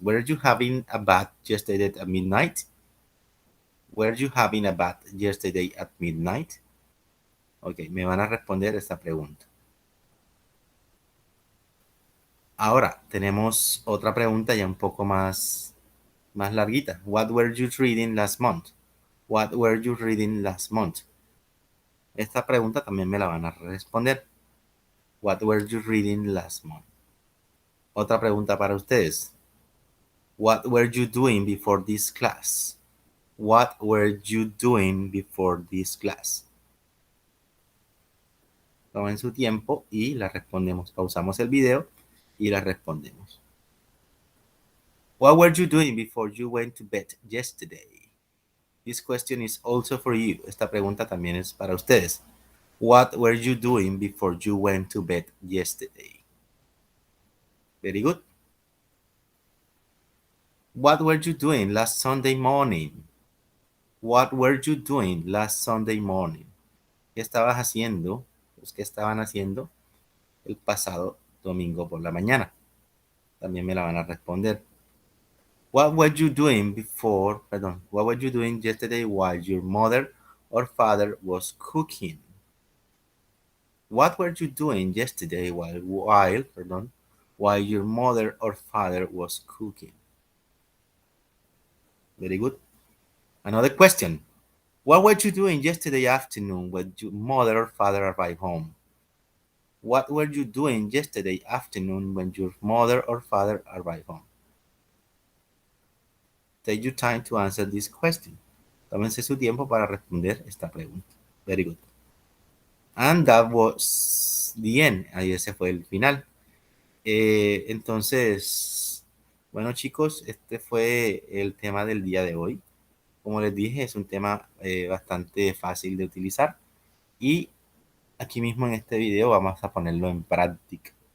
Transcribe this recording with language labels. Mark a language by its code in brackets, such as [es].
[en] Were you having a bath yesterday at midnight? Were you having a bath yesterday at midnight? [es] Ok, me van a responder esta pregunta. Ahora tenemos otra pregunta ya un poco más larguita. [en] What were you reading last month? What were you reading last month? [es] Esta pregunta también me la van a responder. [en] What were you reading last month? [es] Otra pregunta para ustedes. [en] What were you doing before this class? What were you doing before this class? [es] Tomen su tiempo y la respondemos. Pausamos el video y la respondemos. [en] What were you doing before you went to bed yesterday? This question is also for you. [es] Esta pregunta también es para ustedes. [en] What were you doing before you went to bed yesterday? Very good. What were you doing last Sunday morning? What were you doing last Sunday morning? [es] ¿Qué estabas haciendo? Pues, ¿qué estaban haciendo el pasado domingo por la mañana? También me la van a responder. [en] What were you doing what were you doing yesterday while your mother or father was cooking? What were you doing yesterday while your mother or father was cooking? Very good. Another question. What were you doing yesterday afternoon when your mother or father arrived home? What were you doing yesterday afternoon when your mother or father arrived home? Take your time to answer this question. [es] Tómense su tiempo para responder esta pregunta. [en] Very good. And that was the end. [es] Ahí ese fue el final. Entonces, bueno chicos, este fue el tema del día de hoy. Como les dije, es un tema bastante fácil de utilizar y aquí mismo en este video vamos a ponerlo en práctica.